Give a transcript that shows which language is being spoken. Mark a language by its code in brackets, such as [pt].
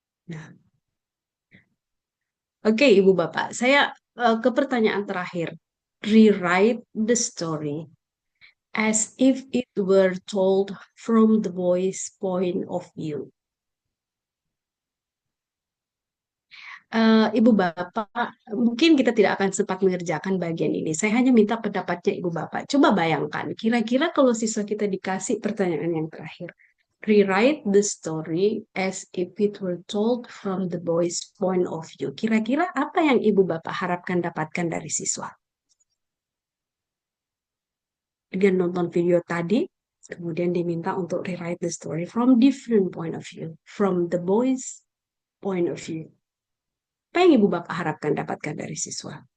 [id] Nah, oke, Ibu Bapak, saya ke pertanyaan terakhir. [en] Rewrite the story as if it were told from the boy's point of view. [id] Ibu Bapak, mungkin kita tidak akan sempat mengerjakan bagian ini. Saya hanya minta pendapatnya Ibu Bapak. Coba bayangkan, kira-kira kalau siswa kita dikasih pertanyaan yang terakhir. [en] Rewrite the story as if it were told from the boy's point of view. [id] Kira-kira apa yang Ibu Bapak harapkan dapatkan dari siswa? Dengan nonton video tadi, kemudian diminta untuk [en] rewrite the story from different point of view, from the boy's point of view. [id] Apa yang Ibu Bapak harapkan dapatkan dari siswa?